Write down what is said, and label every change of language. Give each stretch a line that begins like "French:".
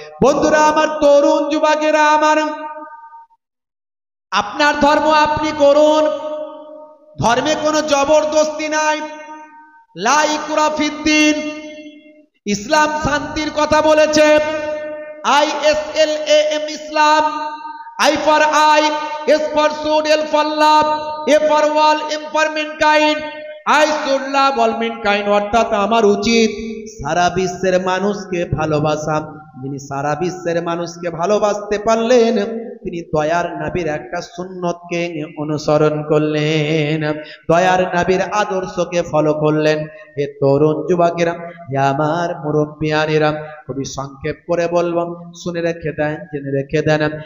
Bangla: বন্ধুরা আমার, তরুণ যুবকেরা আমার, আপনার ধর্ম আপনি করুন, ধর্মে কোনো জবরদস্তি নাই।
Arabic: লা ইকরাহা ফিদ্দিন,
Bangla: ইসলাম শান্তির কথা বলেছে। ISLAM, Islam.
English: I for I, S for should, L for love, A for all, M for mankind, I should love all mankind।
Bangla: অর্থাৎ আমার উচিত সারা বিশ্বের মানুষকে ভালোবাসা। যিনি সারা বিশ্বের মানুষকে ভালোবাসতে পারলেন, তিনি দয়ার নবীর একটা সুন্নতকে অনুসরণ করলেন, দয়ার নবীর আদর্শকে ফলো করলেন। হে তরুণ যুবকেরা, হে আমার মুরব্বিয়ানেরা, খুবই সংক্ষেপ করে বলবো, শুনে রেখে দেন, জেনে রেখে দেন।